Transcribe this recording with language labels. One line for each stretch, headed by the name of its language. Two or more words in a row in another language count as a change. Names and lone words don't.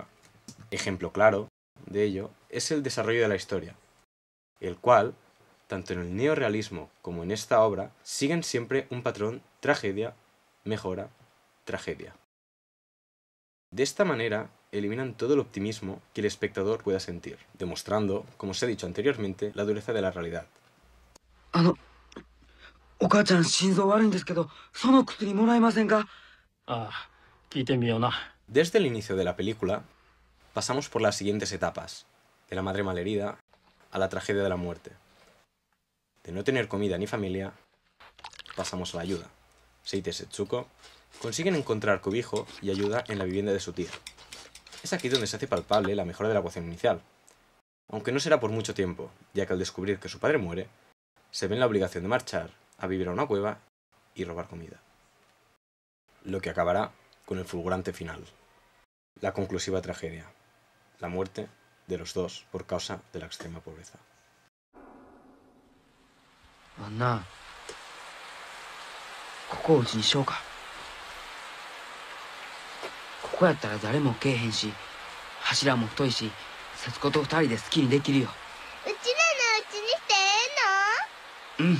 Spanish: Ejemplo claro de ello es el desarrollo de la historia, el cual, tanto en el neorrealismo como en esta obra, siguen siempre un patrón tragedia, mejora, tragedia. De esta manera, eliminan todo el optimismo que el espectador pueda sentir, demostrando, como se ha dicho anteriormente, la dureza de la realidad.
Japanese: お母ちゃん心臓悪いんですけど、その薬もらえませんか？ああ、聞いてみような。
Spanish: Desde el inicio de la película, pasamos por las siguientes etapas, de la madre malherida a la tragedia de la muerte. De no tener comida ni familia, pasamos a la ayuda. Seitei y Setsuko consiguen encontrar cobijo y ayuda en la vivienda de su tía. Es aquí donde se hace palpable la mejora de la ecuación inicial, aunque no será por mucho tiempo, ya que al descubrir que su padre muere, se ve en la obligación de marchar a vivir a una cueva y robar comida. Lo que acabará con el fulgurante final, la conclusiva tragedia, la muerte de los dos por causa de la extrema pobreza.
Japanese: あんな、ここをうちにしようか。ここやったら誰も来えへんし、柱も太いし、節子と二人で好きにできるよ。うちらのうちにしてええの？うん。